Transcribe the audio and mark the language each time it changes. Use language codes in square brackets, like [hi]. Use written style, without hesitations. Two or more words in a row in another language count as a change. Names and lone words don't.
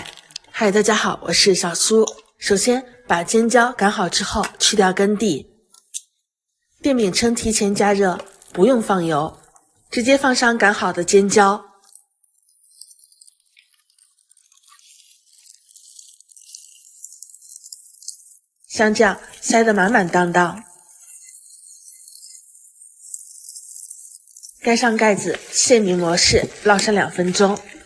[zh] 嗨，大家好，我是小蘇。首先把尖椒擀好之後去掉根蒂，電餅铛提前加熱，不用放油，直接放上擀好的尖椒，像這樣塞得滿滿當當，蓋上蓋子，限名模式烙上2分鐘。